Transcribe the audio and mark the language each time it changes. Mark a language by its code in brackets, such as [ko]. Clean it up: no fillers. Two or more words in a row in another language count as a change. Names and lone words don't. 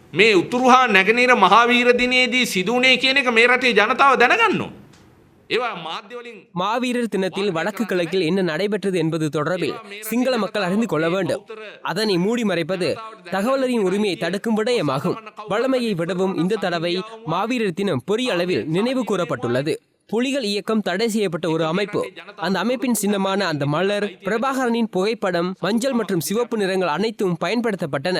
[si] මේ උතුරු හා නැගෙනහිර මහාවීර දිනේදී සිදුුනේ කියන එක මේ රටේ ජනතාව දැනගන්න ඕන. ඒවා මාධ්‍ය වලින් [ta] மாவீரர் தினத்தில் வடக்கு கிழக்கில் என்ன நடைபெற்றது என்பது தொடர்பில் சிங்கள மக்கள் அறிந்து கொள்ள வேண்டும். அதனை மூடி மறைப்பது தகவலறியும் உரிமையை தடுக்கும் விடயமாகும். வழமையை விடவும் இந்த தடவை மாவீரர் தினம் பெரிய அளவில் நினைவு கூறப்பட்டுள்ளது. புலிகள் இயக்கம் தடை செய்யப்பட்ட ஒரு அமைப்பு. அந்த அமைப்பின் சின்னமான அந்த மலர், பிரபாகரனின் புகைப்படம், மஞ்சள் மற்றும் சிவப்பு நிறங்கள் அனைத்தும் பயன்படுத்தப்பட்டன.